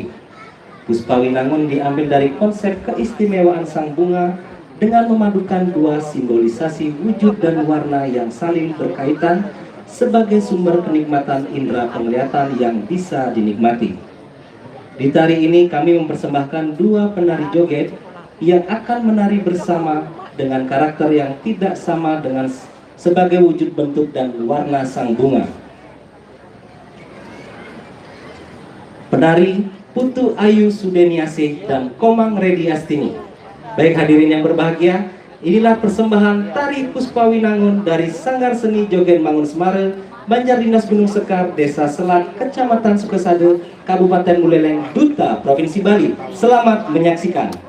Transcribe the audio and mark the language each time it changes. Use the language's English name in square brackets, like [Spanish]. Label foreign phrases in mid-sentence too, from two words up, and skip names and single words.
[Indonesian] Puspa Winangun diambil dari konsep keistimewaan sang bunga dengan memadukan dua simbolisasi wujud dan warna yang saling berkaitan sebagai sumber kenikmatan indera penglihatan yang bisa dinikmati. Di tari ini kami mempersembahkan dua penari joget yang akan menari bersama dengan karakter yang tidak sama dengan sebagai wujud bentuk dan warna sang bunga. Penari Putu Ayu Sudeniasih dan Komang Redi Astini. Baik hadirin yang berbahagia, inilah persembahan Tari Puspa Winangun dari Sanggar Seni Joget Mangun Semara, Banjar Dinas Gunung Sekar, Desa Selat, Kecamatan Sukesade, Kabupaten Buleleng, Duta, Provinsi Bali. Selamat menyaksikan.